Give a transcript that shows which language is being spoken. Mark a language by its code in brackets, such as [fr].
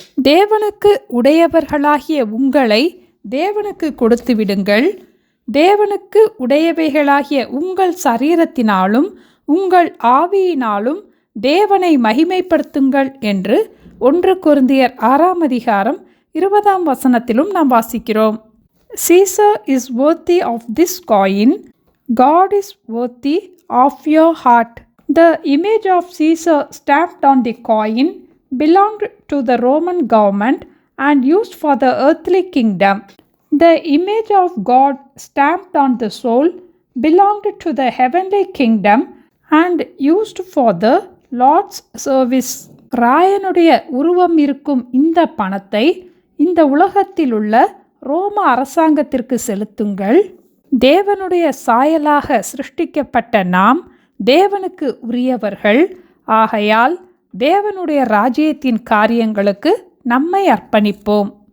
[ta] தேவனுக்கு உடையவர்களாகிய உங்களை தேவனுக்கு கொடுத்து விடுங்கள். தேவனுக்கு உடையவைகளாகிய உங்கள் சரீரத்தினாலும் உங்கள் ஆவியினாலும் தேவனை மகிமைப்படுத்துங்கள் என்று 1 கொரிந்தியர் 6ஆம் அதிகாரம் 20ஆம் வசனத்திலும் நாம் வாசிக்கிறோம். [en] Caesar is worthy of this coin. God is worthy of your heart. The image of Caesar stamped on the coin belonged to the Roman government and used for the earthly kingdom. The image of God stamped on the soul belonged to the heavenly kingdom and used for the Lord's service. [ta] ராயனுடைய உருவம் இருக்கும் இந்த பணத்தை இந்த உலகத்தில் உள்ள ரோம அரசாங்கத்திற்கு செலுத்துங்கள். தேவனுடைய சாயலாக சிருஷ்டிக்கப்பட்ட நாம் தேவனுக்கு உரியவர்கள். ஆகையால் தேவனுடைய ராஜ்யத்தின் காரியங்களுக்கு நம்மை அர்ப்பணிப்போம்.